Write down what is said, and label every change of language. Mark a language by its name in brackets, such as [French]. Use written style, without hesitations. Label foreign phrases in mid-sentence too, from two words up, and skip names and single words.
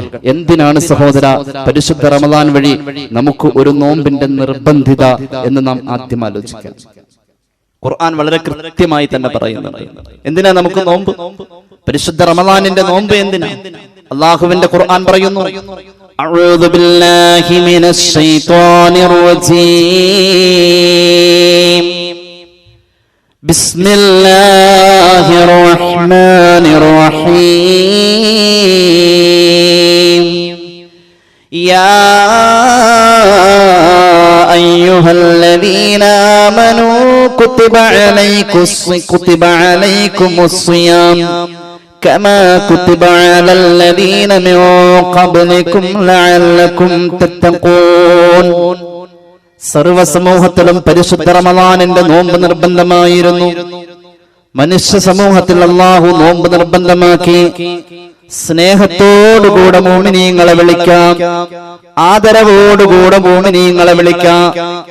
[Malayalam] എന്തിനാണ് സഹോദര പരിശുദ്ധ റമളാൻ വഴി നമുക്ക് ഒരു നോമ്പിന്റെ നിർബന്ധിത എന്ന് നാം ആദ്യം ആലോചിക്കാം. ഖുർആൻ വളരെ കൃത്യമായി തന്നെ പറയുന്നുണ്ട്. എന്തിനാ നമുക്ക് നോമ്പ്? പരിശുദ്ധ റമളാനിന്റെ നോമ്പ് എന്തിനാ? അല്ലാഹുവിന്റെ ഖുർആൻ പറയുന്നു, [Arabic] أعوذ بالله من الشيطان الرجيم بسم الله الرحمن الرحيم يا أيها الذين آمنوا كتب عليكم الصيام كما كتب على الذين من قبلكم لعلكم تتقون. [Malayalam] സർവ്വസമൂഹത്തിലും പരിശുദ്ധ റമളാനിന്റെ നോമ്പ് നിർബന്ധമായിരുന്നു. മനുഷ്യ സമൂഹത്തിൽ അല്ലാഹു നോമ്പ് നിർബന്ധമാക്കി. സ്നേഹത്തോടുകൂടെ മുഅ്മിനീങ്ങളെ വിളിക്കാം, ആദരവോടുകൂടെ മുഅ്മിനീങ്ങളെ വിളിക്കാം.